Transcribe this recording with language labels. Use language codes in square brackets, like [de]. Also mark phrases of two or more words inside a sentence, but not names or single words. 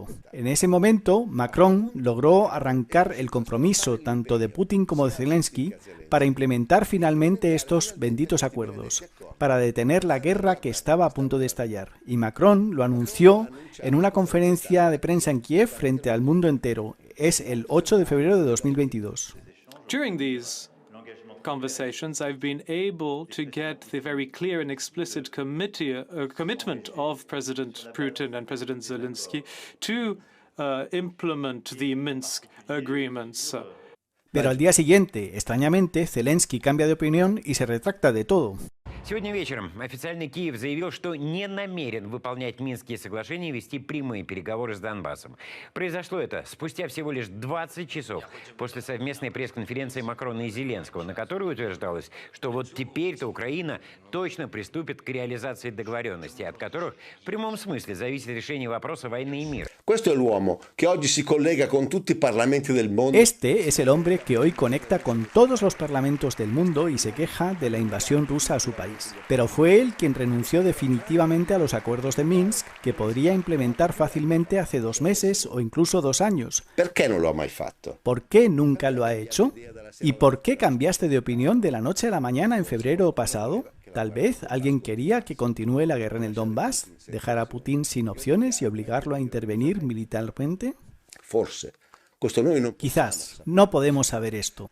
[es] En ese momento, Macron logró arrancar el compromiso tanto de Putin como de Zelensky para implementar finalmente estos benditos acuerdos, para detener la guerra que estaba a punto de estallar. Y Macron lo anunció en una conferencia de prensa en Kiev frente al mundo entero. Es el 8 de febrero de 2022. [en] During these conversations, I've been able to get the very clear and explicit commitment of President Putin and President Zelensky to implement the Minsk agreements. [es] Pero al día siguiente, extrañamente, Zelensky cambia de opinión y se retracta de todo. [ru] Сегодня вечером официальный Киев заявил, что не намерен выполнять Минские соглашения и вести прямые переговоры с Донбассом. Произошло это спустя всего лишь 20 часов после совместной пресс-конференции Макрона и Зеленского, на которой утверждалось, что вот теперь-то Украина точно приступит к реализации договоренностей, от которых в прямом смысле зависит решение вопроса войны и мира. [it] Questo è l'uomo che oggi si collega con tutti i parlamenti del mondo. [es] Este es el hombre que hoy conecta con todos los parlamentos del mundo y se queja de la invasión rusa a su país. Pero fue él quien renunció definitivamente a los acuerdos de Minsk, que podría implementar fácilmente hace 2 meses o incluso 2 años. ¿Por qué no lo ha [it] mai fatto? [es] ¿Por qué nunca lo ha hecho? ¿Y por qué cambiaste de opinión de la noche a la mañana en febrero pasado? Tal vez alguien quería que continúe la guerra en el Donbass, dejar a Putin sin opciones y obligarlo a intervenir militarmente. [it] Forse. [es] Quizás, no podemos saber esto.